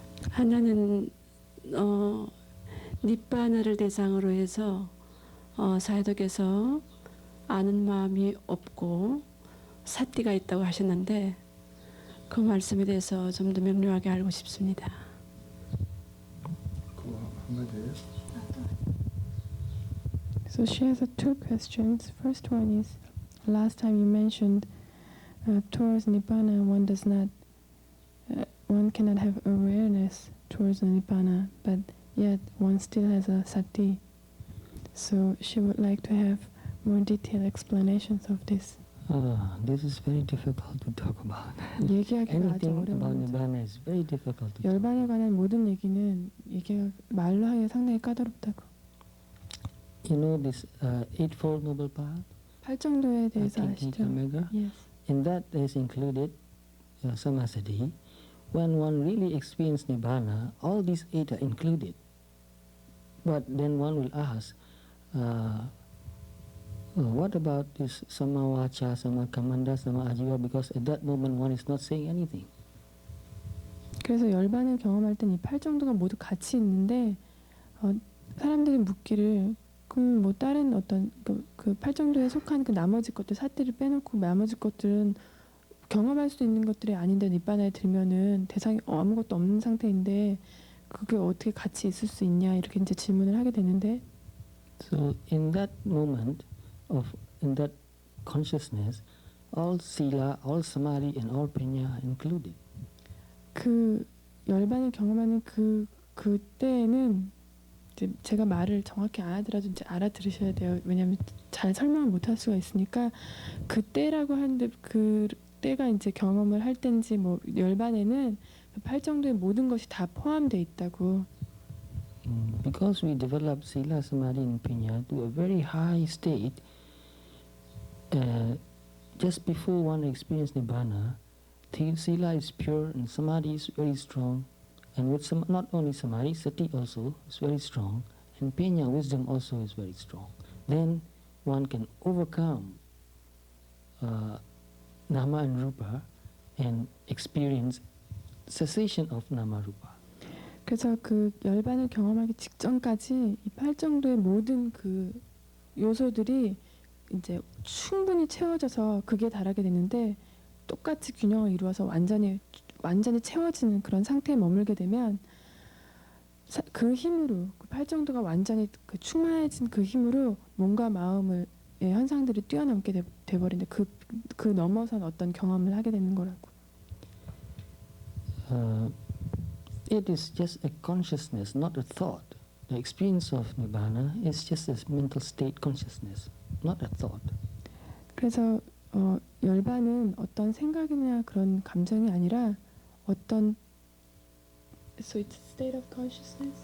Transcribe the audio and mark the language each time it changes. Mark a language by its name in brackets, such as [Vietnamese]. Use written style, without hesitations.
[Korean] 하나는 니빠나를 대상으로 해서 사회독에서 아는 마음이 없고 사띠가 있다고 하셨는데 그 말씀에 대해서 좀 더 명료하게 알고 싶습니다. 그거 한마디예요? [English] So she has two questions. First one is, last time you mentioned towards Nibbana one cannot have awareness towards the Nibbana, but yet one still has a sati. So she would like to have more detailed explanations of this. This is very difficult to talk about. [Korean] 얘기하기가 아주 [English] Anything about [Korean] 어려운 거죠. [English] Nibbana is very difficult to talk [Korean] 열반에 [English] about. [Korean] 관한 모든 얘기는 얘기가 말로 하기가 상당히 까다롭다고. [English] You know this Eightfold Noble Path? [Korean] 팔정도에 대해서 아시죠? [English] Omega? Yes. In that is included Samasadi. When one really experiences Nibbana, all these 8 are included. But then one will ask, what about this Sama Vacha, Sama Kamanda, Sama Ajiva? Because at that moment one is not saying anything. [Korean] 그래서 열반을 경험할 땐 이 팔정도가 모두 같이 있는데 사람들이 묻기를 그럼 뭐 다른 어떤 그 팔정도에 속한 그 나머지 것들 사띠를 빼놓고 나머지 것들은 경험할 수 있는 것들이 아닌데 니바나에 들면은 대상이 아무것도 없는 상태인데 그게 어떻게 같이 있을 수 있냐 이렇게 이제 질문을 하게 되는데 [English] So in that moment in that consciousness, all sila, all samadhi, and all panya are included. [Korean] 그 열반을 경험하는 그때는 이제 제가 말을 정확히 안 하더라도 이제 알아들으셔야 돼요. 왜냐하면 잘 설명을 못 할 수가 있으니까 그때라고 하는데 그 때가 이제 경험을 할 때인지 뭐 열반에는 그 팔정도의 모든 것이 다 포함되어 있다고. [English] Because we develop sila, samadhi, and panya to a very high state, just before one experiences nibbana, sila is pure and samadhi is very strong, and with not only samadhi, sati also is very strong, and panya, wisdom, also is very strong. Then one can overcome nama and rupa and experience cessation of nama rupa. [Korean] 그래서 그 열반을 경험하기 직전까지 이 팔정도의 모든 그 요소들이 이제 충분히 채워져서 극에 달하게 되는데 똑같이 균형을 이루어서 완전히 채워지는 그런 상태에 머물게 되면 그 힘으로 그 팔정도가 완전히 그 충만해진 그 힘으로 몸과 마음의 현상들이 뛰어넘게 돼버리는데 그 넘어선 어떤 경험을 하게 되는 거라고. [English] It is just a consciousness, not a thought. The experience of nibbana is just a mental state consciousness, not a thought. [Korean] 그래서 열반은 어떤 생각이나 그런 감정이 아니라 어떤 [English] So it's state of consciousness.